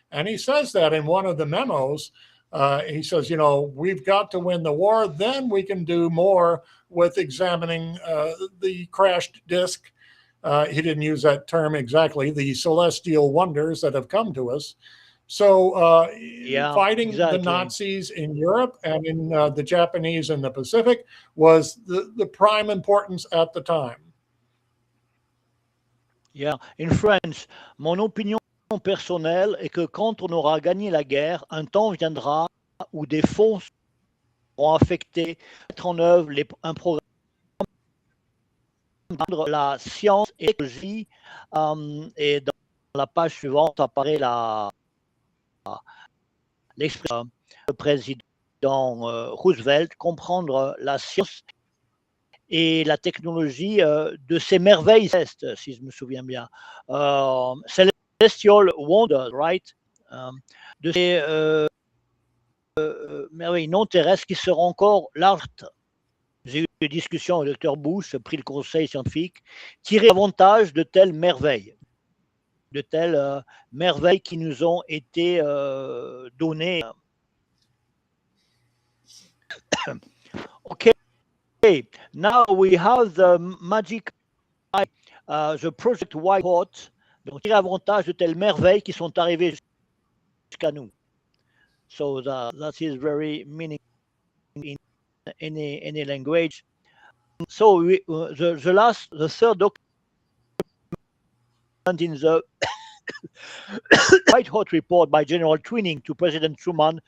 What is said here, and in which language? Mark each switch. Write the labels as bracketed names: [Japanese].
[English] And he says that in one of the memos. He says, you know, we've got to win the war, then we can do more with examining the crashed disc. He didn't use that term exactly, the celestial wonders that have come to us. So fighting the Nazis in Europe and in the Japanese in the Pacific was the prime importance at the time. Yeah, in French, [French] mon opinion personnelle est que quand on aura gagné la guerre, un temps viendra où des fonds seront affectés, mettre en œuvre un programme de la science et l'écologie, et dans la page suivante apparaît l'expression du président Roosevelt, comprendre la science et la technologie de ces merveilles célestes, si je me souviens bien. [English] Celestial wonders, right? [French] De ces merveilles non terrestres qui seront encore larges. J'ai eu des discussions avec le Dr Bush, pris le conseil scientifique, tirer avantage de telles merveilles. de telles merveilles qui nous ont été données. [English] Okay, now we have the MAJIC EYES, the Project Whitehot. [French] Donc, tirer avantage de telles merveilles qui sont arrivées jusqu'à nous. [English] So that is very meaningful in any language. So the third document in the White Hot report by General Twining to President Truman.